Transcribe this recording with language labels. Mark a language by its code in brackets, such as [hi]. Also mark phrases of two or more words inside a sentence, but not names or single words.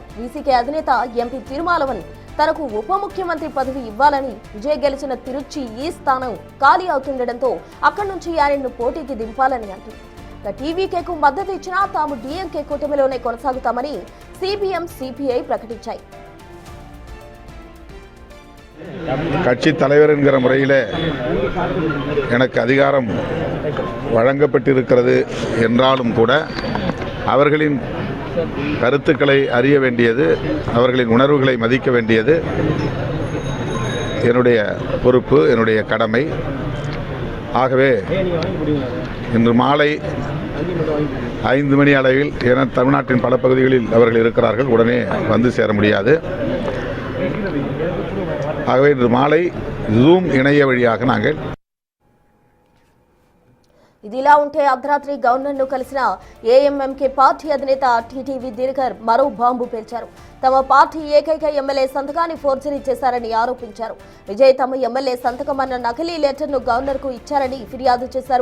[te] వీసీకే అధినేత ఎంపీ తిరుమాలవన్ తనకు ఉప ముఖ్యమంత్రి పదవి ఇవ్వాలని, విజయ్ గెలిచిన తిరుచి ఈ స్థానం ఖాళీ అవుతుండటంతో అక్కడి నుంచి ఆయనను పోటీకి దింపాలని అంటుంది. టీవీకేకు మద్దతు ఇచ్చినా తాము డిఎంకే కూటమిలోనే కొనసాగుతామని సిపిఎం సిపిఐ ప్రకటించాయి. [ta] கட்சி தலைவர் என்கிற முறையிலே எனக்கு அதிகாரம் வழங்கப்பட்டிருக்கிறது என்றாலும் கூட அவர்களின் கருத்துக்களை அறிய வேண்டியது, அவர்களின் உணர்வுகளை மதிக்க வேண்டியது என்னுடைய பொறுப்பு, என்னுடைய கடமை. ஆகவே இன்று மாலை 5 மணி அளவில், என தமிழ்நாட்டின் பல பகுதிகளில் அவர்கள் இருக்கிறார்கள், உடனே வந்து சேர முடியாது. ஆகவே இன்று மாலை ஜூம் இணைய வழியாக நாங்கள். [te] ఇదిలా ఉంటే అర్ధరాత్రి గవర్నర్ను కలిసిన ఏఎంఎంకే పార్టీ అధినేత టీటీవీ దినకర్ మరో బాంబు పేల్చారు. తమ పార్టీ ఏకైక ఎమ్మెల్యే సంతకాన్ని ఫోర్జరీ చేశారని ఆరోపించారు. విజయ్ తమ ఎమ్మెల్యే సంతకం అన్న నకిలీ లెటర్ను గవర్నర్కు ఇచ్చారని ఫిర్యాదు చేశారు.